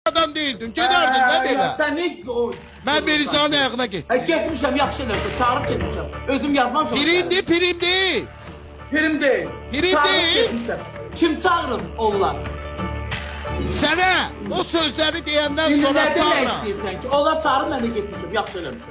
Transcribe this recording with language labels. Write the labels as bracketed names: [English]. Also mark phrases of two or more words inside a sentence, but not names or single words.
[Turkish] adam değildin. [Azerbaijani] Gederdin ne belə. [Turkish] Sen ne o... Ben Berizan'ın ayağına getdim. [Azerbaijani] Getmişəm, yaxşı eləmişəm, çağırıb getmişəm. Özüm yazmamışam. Primdi, primdi. [Turkish] Prim değil. Prim [Azerbaijani] Çağırıb [Turkish] değil. [Azerbaijani] getmişəm. Kim çağırır onlar? Sənə o sözləri deyəndən İndi sonra nə demək çağıra. istəyirsən ki? Onlar çağırıb mən də getmişəm, yaxşı eləmişəm.